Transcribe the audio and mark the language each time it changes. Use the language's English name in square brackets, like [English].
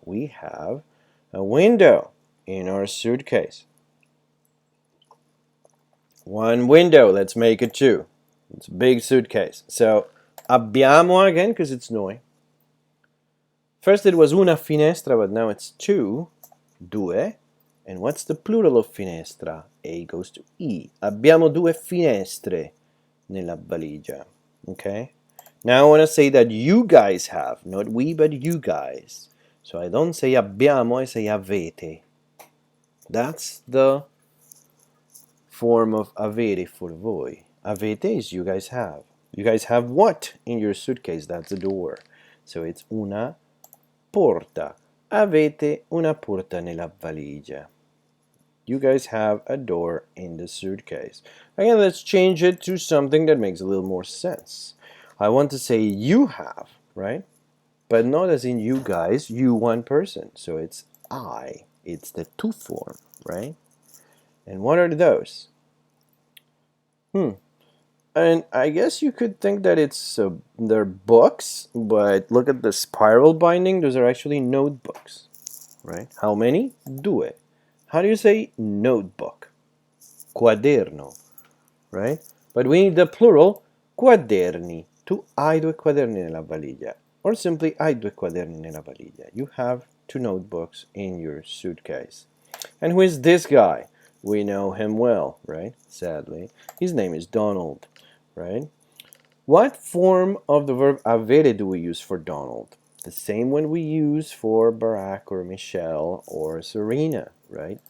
[English] We have a window in our suitcase. One window, let's make it two. It's a big suitcase. So, abbiamo again, because it's noi. First it was [Italian] una finestra, [English] but now it's two. Due. And what's the plural of finestra? A goes to E. [Italian] Abbiamo due finestre nella valigia. [English] Okay? Now I want to say that you guys have, not we, but you guys. So I don't say abbiamo, I say avete. That's the form of avere for voi. Avete is you guys have. You guys have what in your suitcase? That's a door. So it's [Italian] una porta. Avete una porta nella valigia. [English] You guys have a door in the suitcase. Again, let's change it to something that makes a little more sense. I want to say you have, right? But not as in you guys, you one person. So it's I. It's the tu form, right? And what are those? And I guess you could think that they're books, but look at the spiral binding. Those are actually notebooks, right? How many? Due. How do you say notebook? Quaderno, right? But we need the plural, quaderni. [Italian] Tu hai due quaderni nella valigia. Or simply, hai due quaderni nella valigia. [English] You have two notebooks in your suitcase. And who is this guy? We know him well, right? Sadly. His name is Donald, right? What form of the verb avere do we use for Donald? The same one we use for Barack or Michelle or Serena, right?